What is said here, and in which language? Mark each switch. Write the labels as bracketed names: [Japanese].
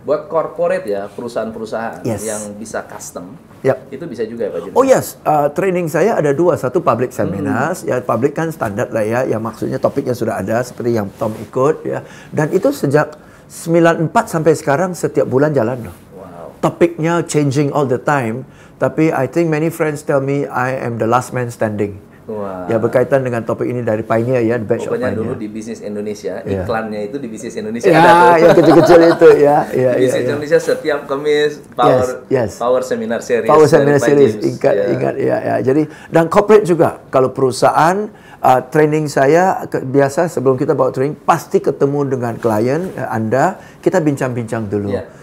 [Indonesian] Buat corporate ya, perusahaan-perusahaan yang bisa custom, itu bisa juga ya Pak James? Oh yes, training saya ada dua, satu [English] public seminars, [Indonesian] ya public kan standar lah ya, yang maksudnya topiknya sudah ada seperti yang Tom ikut ya, dan itu sejak 94 sampai sekarang setiap bulan jalan loh. Topiknya [English] changing all the time, [Indonesian] tapi [English] I think many friends tell me I am the last man standing. [Indonesian] Ya berkaitan dengan topik ini dari Pioneer ya, [English] batch of [Indonesian] Pokoknya Pioneer. Dulu di Bisnis Indonesia, iklannya itu di Bisnis Indonesia ada tuh. Yang kecil-kecil itu ya. Bisnis Indonesia setiap Kamis Power Seminar Series. Power Seminar Series, ingat ya. Jadi dan corporate juga, kalau perusahaan training saya biasa sebelum kita bawa training pasti ketemu dengan klien Anda, kita bincang-bincang dulu.